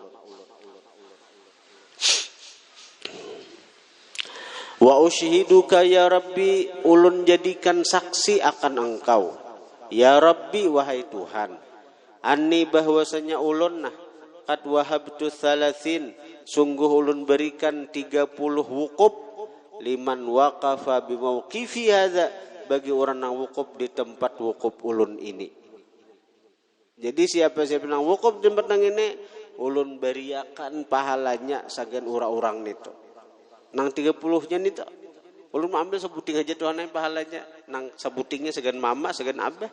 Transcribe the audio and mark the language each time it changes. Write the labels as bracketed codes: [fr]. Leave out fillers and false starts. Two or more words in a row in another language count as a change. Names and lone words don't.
[ar] وأشهدك يا ربي, [bjn] ulun jadikan saksi akan engkau. [ar] يا ربي, [bjn] wahai Tuhan. Anni bahwasanya ulun [ar] قد وهبت [bjn] 30, sungguh ulun berikan 30 wukuf [ar] لمن وقف بموقفي هذا, [bjn] bagi orang yang wukuf di tempat wukuf ulun ini. Jadi siapa nang wukuf di tempat nang ini, ulun beriakan pahalanya sagan orang-orang itu. Nang 30-nya nito ulun ambil sebuting aja Tuhan yang pahalanya, nang sebutingnya segan mama segan abah.